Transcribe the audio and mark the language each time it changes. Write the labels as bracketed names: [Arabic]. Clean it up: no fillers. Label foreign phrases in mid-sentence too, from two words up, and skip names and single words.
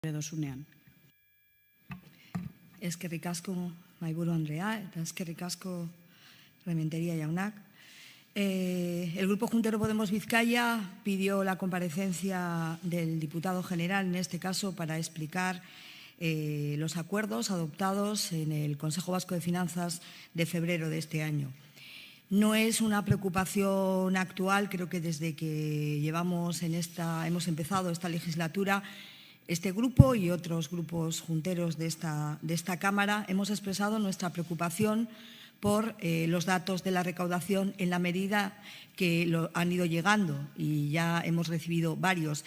[Basque] Doszunean. Eskerrik asko Mahaiburu Andrea eta eskerrik asko Rementeria jaunak. [Spanish] El Grupo Juntero Podemos Vizcaya pidió la comparecencia del diputado general, en este caso, para explicar los acuerdos adoptados en el Consejo Vasco de Finanzas de febrero de este año. No es una preocupación actual, creo que desde que hemos empezado esta legislatura, este grupo y otros grupos junteros de esta Cámara hemos expresado nuestra preocupación por los datos de la recaudación en la medida que han ido llegando, y ya hemos recibido varios.